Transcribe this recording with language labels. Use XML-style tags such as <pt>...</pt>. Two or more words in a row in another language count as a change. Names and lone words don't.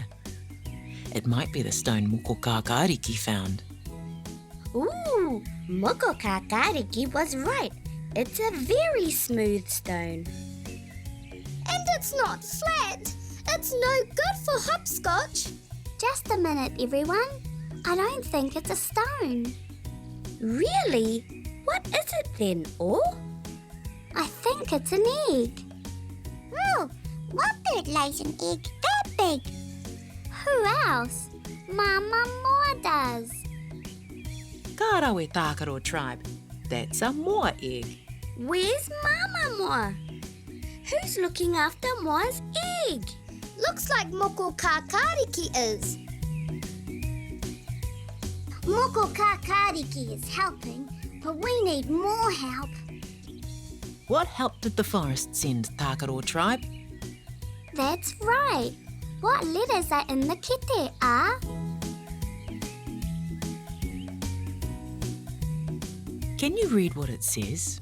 <en>It might be the stone moko kākāriki found. Ooh, moko kākāriki was right. It's a very smooth stone. And it's not flat. It's no good for hopscotch. Just a minute, everyone. I don't think it's a stone. Really? What is it then, O? I think it's an egg. Oh, what bird lays an egg that big? Who else? Mama Moa does. Kārawe Tākaro Tribe. That's a moa egg. Where's Mama Moa? Who's looking after Moa's egg? Looks like moko kākāriki is. Moko kākāriki is helping, but we need more help. What help did the forest send, Tākaro Tribe? That's right. What letters are in the kete, ah? Can you read what it says?</en>